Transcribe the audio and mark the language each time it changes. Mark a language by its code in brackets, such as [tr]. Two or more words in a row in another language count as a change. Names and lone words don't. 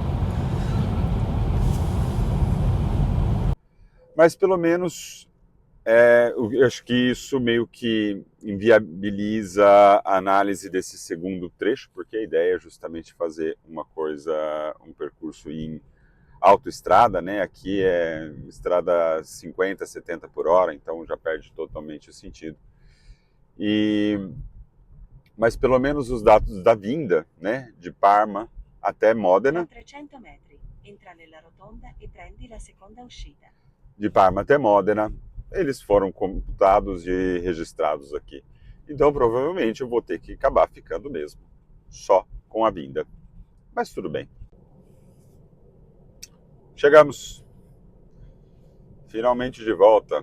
[pt] Mas pelo menos eu acho que isso meio que inviabiliza a análise desse segundo trecho, porque a ideia é justamente fazer um percurso em autoestrada, né? Aqui é estrada 50, 70 por hora, então já perde totalmente o sentido. Mas pelo menos os dados da vinda, né, de Parma até Modena. [it] 300 metri, entra nella rotonda e prendi la seconda uscita. [pt] De Parma até Modena, eles foram computados e registrados aqui. Então, provavelmente, eu vou ter que acabar ficando mesmo só com a vinda. Mas tudo bem. Chegamos. Finalmente de volta.